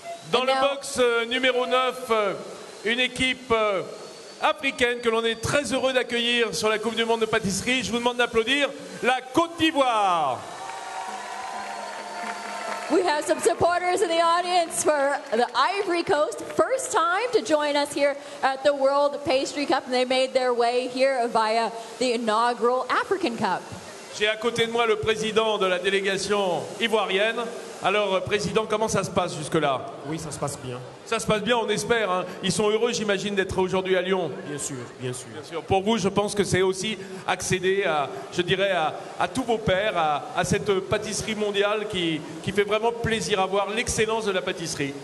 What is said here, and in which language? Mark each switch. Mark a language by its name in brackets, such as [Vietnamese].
[French] Dans le box numéro 9, une équipe africaine que l'on est très heureux d'accueillir sur la Coupe du Monde de pâtisserie. Je vous demande d'applaudir la Côte d'Ivoire. [English] We have some supporters in the audience for the Ivory Coast. First time to join us here at the World Pastry Cup, and they made their way here via the inaugural African Cup. [French] J'ai à côté de moi le président de la délégation ivoirienne. Alors, président, comment ça se passe jusque-là? Oui, ça se passe bien. Ça se passe bien, on espère. Hein. Ils sont heureux, j'imagine, d'être aujourd'hui à Lyon. Bien sûr, bien sûr. Bien sûr. Pour vous, je pense que c'est aussi accéder à, je dirais, à tous vos pairs, à cette pâtisserie mondiale qui fait vraiment plaisir à voir l'excellence de la pâtisserie.